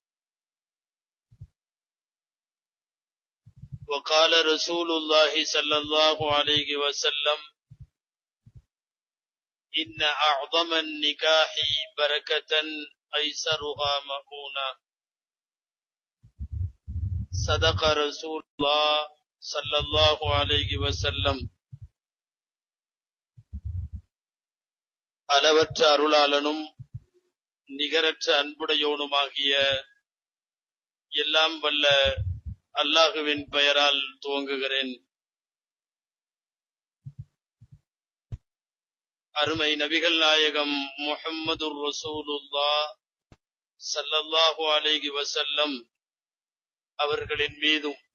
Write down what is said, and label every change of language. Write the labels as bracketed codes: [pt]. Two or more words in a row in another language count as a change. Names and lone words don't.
[ar] وقال رسول الله صلى الله عليه وسلم: إن أعظم النكاح بركة أيسرها مؤونة. صدق رسول الله صلى الله عليه وسلم. [ta] அளவற்ற அருளாளனும் நிகரற்ற அன்புடையோனுமாகிய எல்லாம் வல்ல அல்லாஹுவின் பெயரால் துவங்குகிறேன். அருமை நபிகள் நாயகம் முஹம்மதுர் ரசூலுல்லாஹ் [ar] صلى الله عليه وسلم [ta] அவர்களின் மீதும்